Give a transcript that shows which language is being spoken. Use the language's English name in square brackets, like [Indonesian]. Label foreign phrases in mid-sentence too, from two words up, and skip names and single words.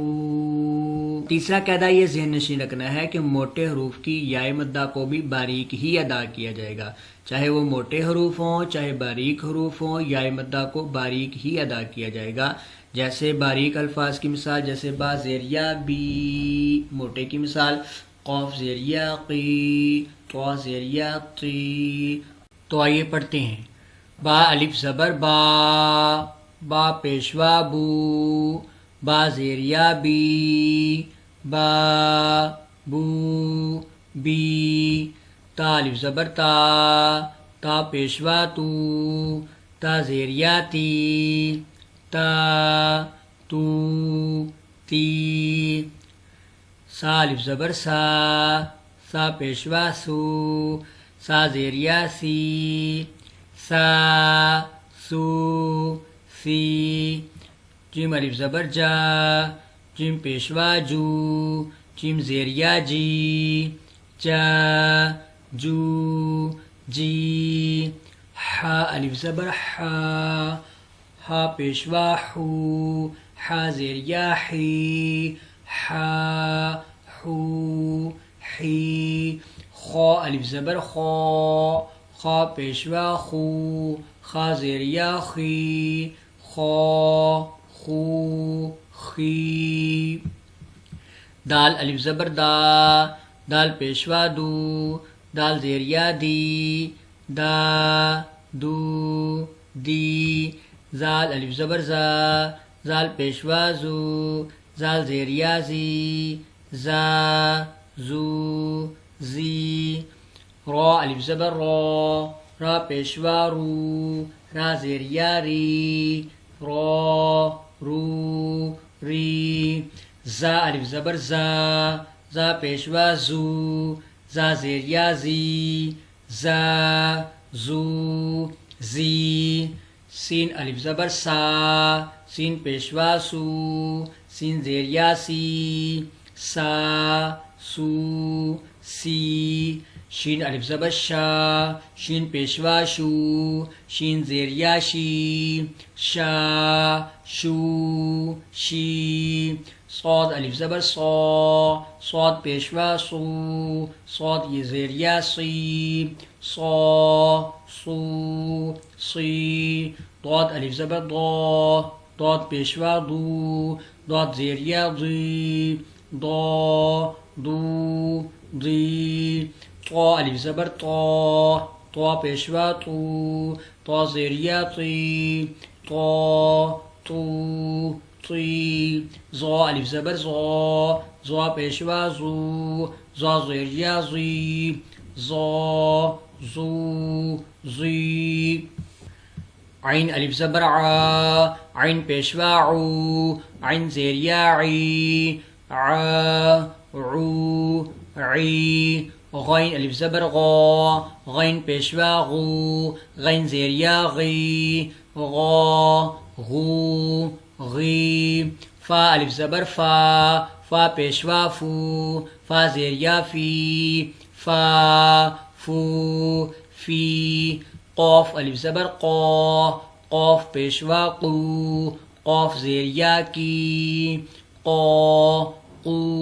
[Urdu] تیسرا قاعدہ یہ ذہن نشین رکھنا ہے کہ موٹے حروف کی یا مدہ کو بھی باریک ہی ادا کیا جائے گا، چاہے وہ موٹے حروف ہوں چاہے باریک حروف ہوں، یا مدہ کو باریک ہی ادا کیا جائے گا۔ جیسے باریک الفاظ کی مثال، جیسے با زیر یا بی موٹے کی مثال، قوف زیر یا قی، طا زیر یا قی۔ تو آئیے پڑھتے ہیں۔ با الف زبر با، با پیشوا بو، با زیر یا بی، با بو بی۔ تا الف زبر تا، تا پیشوا تو، تا زیر یا تی، تا تو تی۔ سا الف زبر سا، سا پیشوا سو، سا زیر یا سی، سا سو سی۔ جیم الف زبر جا، جیم پیشوا جو، جیم زیر یا جی، جا جو جی۔ ہا الف زبر ہا، ہا پیشوا حو حا زیر یا حی حا حو حی خا الف زبر خا خا پیشوا خو خا زیر یا خی خا خو خی دال الف زبر دا دال پیشوا دو دال زیر یا دی دا دو دی زال الف زبر زا زال پیشوا زو زال زیر یا زی زا زو زی را الف زبر را را پیشوا رو را زیر یا ری را رو ری زا الف زبر زا زا پیشوا زو زا زیر یا زی زا زو زی سین الف زبر سا سین پیشوا سو سین زیر یا سی سا سو سی شین الف زبر شا شین پیشوا شو شین زیر یا شی شا شو شی صاد الف زبر صا صاد پیشوا صو صاد یہ زیر یا سی صا صو سی ضاد الف زبر ضا ضاد پیشوا ضو ضاد زیر یا ضی ضا ضو ضی طا الف زبر طا طا پیشوا طو طا زیر یا طی طا طو طی ظا الف زبر ظا ظا پیشوا زو ظا زیر یا زی ظا زو زی عین الف زبر عا عین پیشوا عو عین زیر یا عی عا عو عی غین الف زبر غا غین پیشوا غو غین زیر یا غی غا غو غی فا الف زبر فا فا پیشوا فو فا زیر یا فی فا فو فی قاف الف زبر قا قاف پیشوا قو قاف زیر یا کی قا قو